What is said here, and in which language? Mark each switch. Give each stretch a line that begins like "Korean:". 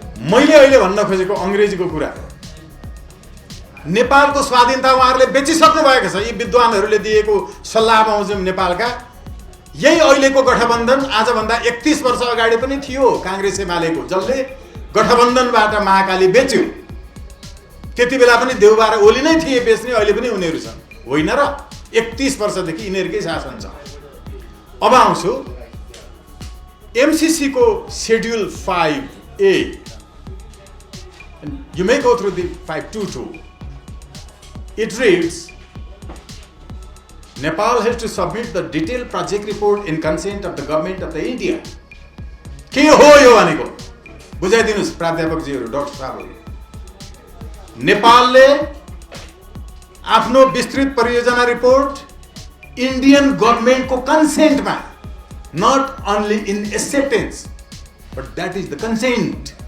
Nepali: मैले अहिले भन्न खोजेको अंग्रेजीको कुरा, नेपालको स्वाधीनता उहाँहरूले बेचिसक्नु भएको छ। यी विद्वानहरूले दिएको सल्लाह बमोजिम नेपालका यही अहिलेको गठबन्धन आजभन्दा 31 वर्ष अगाडि पनि थियो कांग्रेस एमालेको, जसले गठबन्धनबाट महाकाली बेच्यो। त्यति बेला पनि देउबा र ओली नै थिए बेच्ने, अहिले पनि उनीहरू छन्, होइन र? 31 वर्षदेखि यिनीहरूकै शासन छ। अब आउँछु एमसीसी को schedule 5A।
English: You may go through the 522. It reads, Nepal has to submit the detailed project report in consent of the government of the India.
Nepali: के हो यो भनेको बुझाइदिनुस् प्राध्यापकजीहरू, डाक्टर साहबहरू। नेपालले आफ्नो विस्तृत परियोजना report Indian गभर्नमेन्टको कन्सेन्टमा,
English: Not only in acceptance but that is the consent.